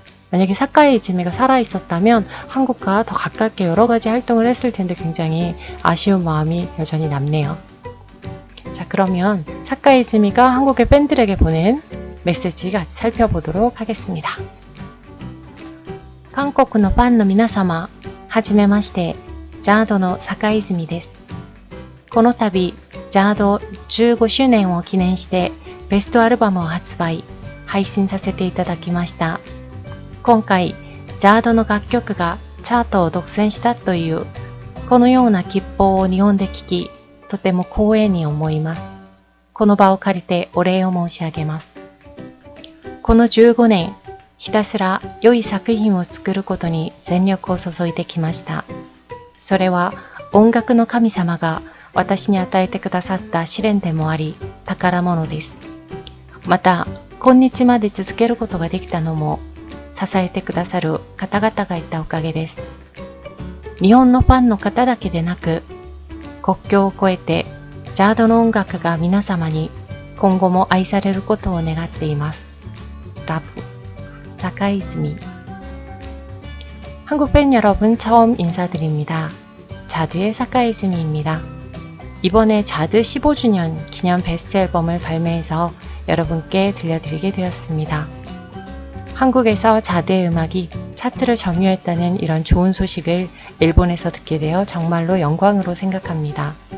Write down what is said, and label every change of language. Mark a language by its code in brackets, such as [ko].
[ko] 만약에 사카이즈미가 살아있었다면 한국과 더 가깝게 여러 가지 활동을 했을 텐데 굉장히 아쉬운 마음이 여전히 남네요. 자, 그러면 사카이즈미가 한국의 팬들에게 보낸 메시지 같이 살펴보도록 하겠습니다. 한국의 팬의 [ja] 皆様、はじめまして、ジャードの坂泉です。この度、ジャード15周年を記念してベストアルバムを発売、配信させていただきました。今回、ジャードの楽曲がチャートを独占したという、このような吉報を日本で聞き、とても光栄に思います。この場を借りてお礼を申し上げます。この15年、ひたすら良い作品を作ることに全力を注いできました。それは音楽の神様が私に与えてくださった試練でもあり、宝物です。また、今日まで続けることができたのも、支えてくださる方々がいたおかげです。日本のファンの方だけでなく、国境を越えてジャードの音楽が皆様に今後も愛されることを願っています。ラブ, 사카이즈미. [ko] 한국 팬 여러분 처음 인사드립니다. 자드의 사카이즈미입니다. 이번에 자드 15주년 기념 베스트 앨범을 발매해서 여러분께 들려드리게 되었습니다. 한국에서 자드의 음악이 차트를 점유했다는 이런 좋은 소식을 일본에서 듣게 되어 정말로 영광으로 생각합니다.